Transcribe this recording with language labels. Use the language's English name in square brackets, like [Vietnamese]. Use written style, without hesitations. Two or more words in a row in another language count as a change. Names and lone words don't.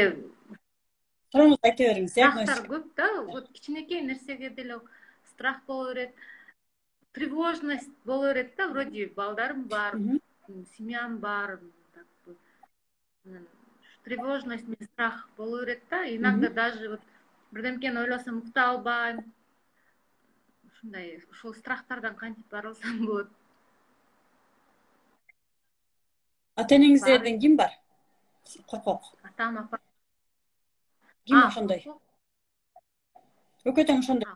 [Kyrgyz] Сурооңузду айта бериңиз. страхтар көп да, вот кичинекей нерсеге деле страх боло берет, тревожность боло берет да, вроде балдарым бар, семьям бар, тревожность, страх боло берет да, [Russian] иногда даже вот [Kyrgyz] бирдемкени ойлосом укта албайм. Ушундай, ушул страхтардан кантип арылсам болот? Ата-энеңиздерден ким бар? Коркок. Атам, апам. Ким ошондой? Өкөтөң ошондой?